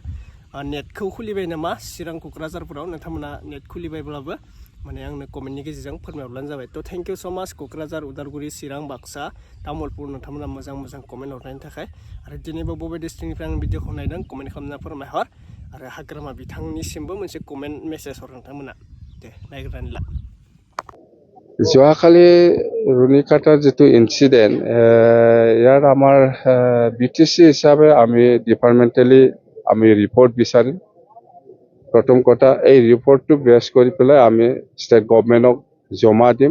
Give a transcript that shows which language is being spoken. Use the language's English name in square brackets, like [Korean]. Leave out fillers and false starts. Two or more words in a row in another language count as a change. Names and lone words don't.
[Bodo] नेटखौ खुलिबाय नामा चिरां क'क्राझारफोराव? नोंथांमोना नेट खुलिबायब्लाबो माने आंनो कमेन्टनि गेजेरजों फोरमायहरब्लानो जाबाय। थ' [English] thank you so much [Bodo] क'क्राझार, उदालगुरि, चिरां, बाक्सा, तामुलपुर नोंथांमोना मोजां कमेन्ट हरनायनि थाखाय। आरो दिनैबो बबे डिस्ट्रिक्टनिफ्राय आं भिडिअखौ नायदों कमेन्ट खालामना फोरमायहर। आरो हाग्रामा बिथांनिसिमबो मोनसे कमेन्ट मेसेज हर नोंथांमोना। दे नायग्रोनानै ला। [Assamese] যোৱাকালি ৰুণিকাটাৰ যিটো ইনচিডেণ্ট ইয়াৰ আমাৰ BTC হিচাপে আমি ডিপাৰ্টমেণ্টেলি আমি ৰিপৰ্ট বিচাৰিম। প্ৰথম কথা এই ৰিপৰ্টটো বেছ কৰি পেলাই আমি ষ্টেট গভৰ্ণমেণ্টক জমা দিম।